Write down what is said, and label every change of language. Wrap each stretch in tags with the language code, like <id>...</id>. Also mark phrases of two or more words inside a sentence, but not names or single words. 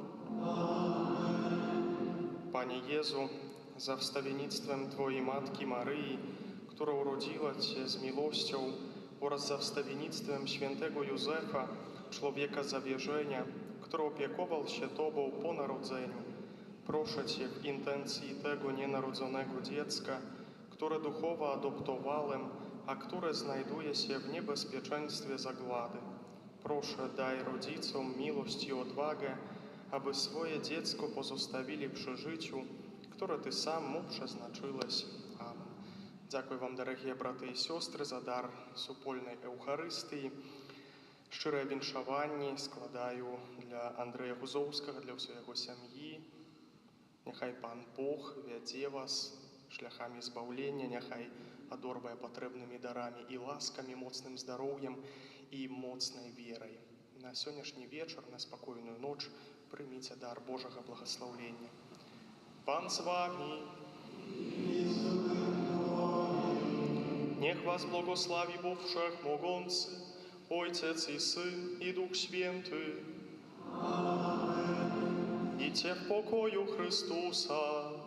<pl>Panie Jezu, za wstawiennictwem Twojej Matki Maryi, która urodziła Cię z miłością, oraz za wstawiennictwem świętego Józefa, człowieka zawierzenia, który opiekował się Tobą po narodzeniu, proszę Cię w intencji tego nienarodzonego dziecka, które duchowo adoptowałem, a które znajduje się w niebezpieczeństwie zagłady. Proszę, daj rodzicom miłość i odwagę, aby swoje dziecko pozostawili przy życiu, które Ty sam mu przeznaczyłeś. Amen.</pl> <uk>Дякую вам, дорогі брати і сестри, за дар супольної Евхаристії. Щире віншаванні складаю для Андрея Гузовського, для всієї його сім'ї.</uk> <be>Нехай Пан Бог вядзе вас шляхами збавлення, нехай адорвае патрэбнымі дарамі і ласкамі, моцным здароўем і моцнай верай. На сённяшні вечар, на спакойную ноч прыміце дар Божага благаслаўлення.</be> <uk>Пан з вами.</uk> <pl>Niech was błogosławi Bóg Wszechmogący, Ojciec i Syn i Duch Święty. Amen. Idźcie w pokoju Chrystusa.</pl>